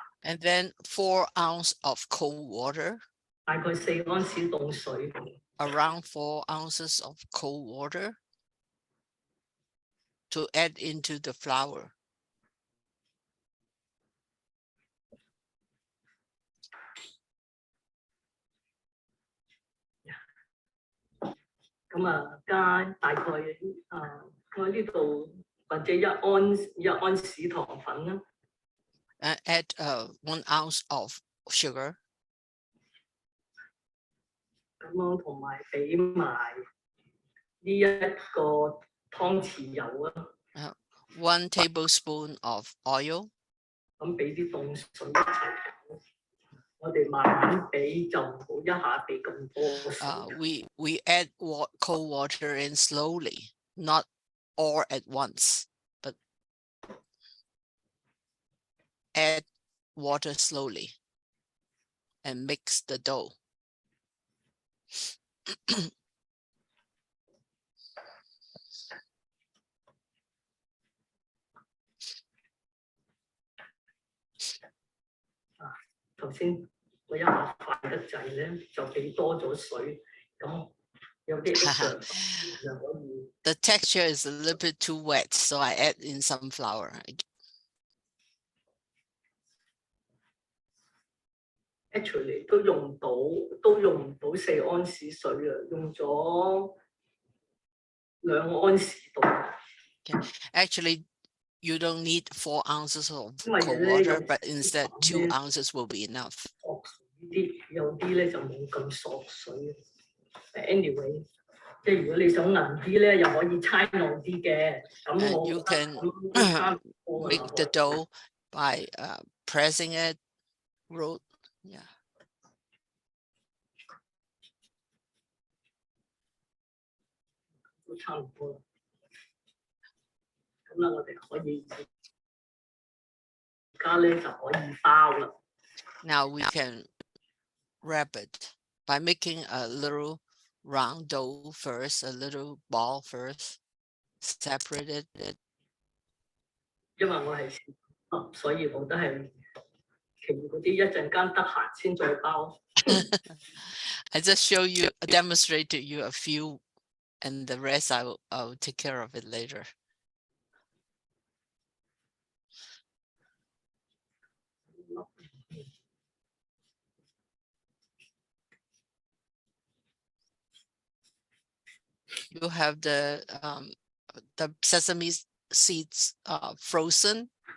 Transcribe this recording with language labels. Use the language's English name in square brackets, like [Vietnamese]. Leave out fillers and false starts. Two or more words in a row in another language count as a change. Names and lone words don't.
[English] And then 4 ounces of cold water. [Cantonese] 大概4安士凍水。 [English] Around 4 ounces of cold water to add into the flour. [Cantonese] 咁加大概我呢度或者1安士糖粉啦。 [English] Add 1 ounce of sugar. [Cantonese] 咁樣同埋俾埋呢一個湯匙油啊。 [English] 1 tablespoon of oil. [Cantonese] 咁俾啲凍水一齊搞。我哋慢慢俾就唔好一下俾咁多水。 [English] We add cold water in slowly, not all at once, but add water slowly and mix the dough. [Cantonese] 頭先我一下快得滯咧，就俾多咗水，咁有啲 extra 就可以。 [English] The texture is a little bit too wet, so I add in some flour. [Cantonese] Actually 都用唔到4安士水啊，用咗2安士度。 [English] Actually, you don't need 4 ounces of [Cantonese] 因為 [English] cold [Cantonese] 咧 [English] water, [Cantonese] 有 [English] but instead 2 ounces will be enough. [Cantonese] 索水啲，有啲咧就冇咁索水。Anyway， 即係如果你想腍啲咧，又可以猜耐啲嘅。咁 [English] And [Cantonese] 我 [English] you [Cantonese] 覺 [English] can [Cantonese] 得咁都差唔多㗎 [English] make the [Cantonese] 啦。 [English] dough by pressing it, yeah. [Cantonese] 都差唔多啦。咁啦，我哋可以而家咧就可以包啦。 [English] Now we can wrap it by making a little round dough first, a little ball first, separate it. [Cantonese] 因為我係所以我都係其餘嗰啲一陣間得閒先再包。 [English] I just demonstrate to you a few, and the rest I'll take care of it later. You have the sesame seeds frozen